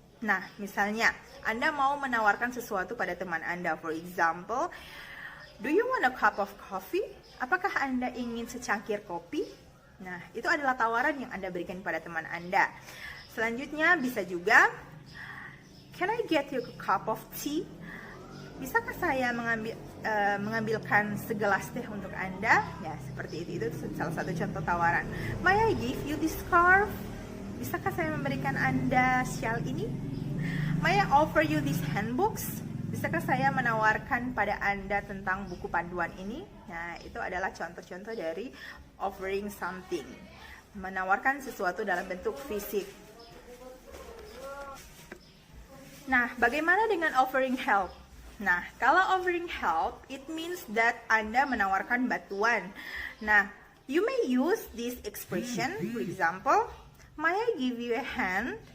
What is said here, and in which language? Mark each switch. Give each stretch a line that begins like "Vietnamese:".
Indonesian: Nah, misalnya Anda mau menawarkan sesuatu pada teman Anda.
English: For example, do you want a cup of coffee?
Indonesian: Apakah Anda ingin secangkir kopi? Nah, itu adalah tawaran yang Anda berikan pada teman Anda. Selanjutnya bisa juga,
English: can I get you a cup of tea?
Indonesian: Bisakah saya mengambilkan segelas teh untuk Anda? Ya, seperti itu. Itu salah satu contoh tawaran.
English: May I give you this scarf?
Indonesian: Bisakah saya memberikan Anda shawl ini?
English: May I offer you these handbooks?
Indonesian: Bisakah saya menawarkan pada Anda tentang buku panduan ini? Nah, itu adalah contoh-contoh dari offering something. Menawarkan sesuatu dalam bentuk fisik. Nah, bagaimana dengan offering help? Nah, kalau offering help,
English: it means that
Indonesian: Anda menawarkan bantuan. Nah,
English: you may use this expression, for example, may I give you a hand?